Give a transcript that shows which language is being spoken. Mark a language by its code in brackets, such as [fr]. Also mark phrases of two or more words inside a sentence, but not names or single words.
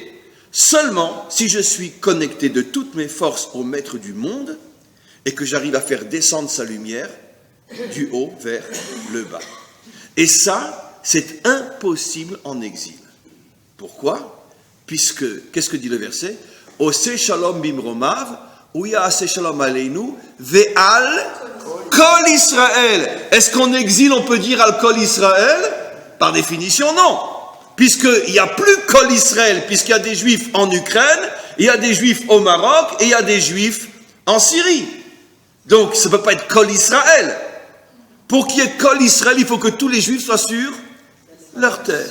[fr] Seulement si je suis connecté de toutes mes forces au Maître du monde et que j'arrive à faire descendre sa lumière du haut vers le bas. Et ça, c'est impossible en exil. Pourquoi? Puisque, qu'est-ce que dit le verset? [he] עושה שלום במרומיו הוא יעשה שלום עלינו ועל כל ישראל. [fr] Est-ce qu'en exil on peut dire [he] על כל ישראל? [fr] Par définition, non. Puisqu'il n'y a plus [he] כל ישראל, [fr] puisqu'il y a des juifs en Ukraine, il y a des juifs au Maroc, et il y a des juifs en Syrie. Donc, ça ne peut pas être [he] כל ישראל. [fr] Pour qu'il y ait [he] כל ישראל, [fr] il faut que tous les juifs soient sur leur terre.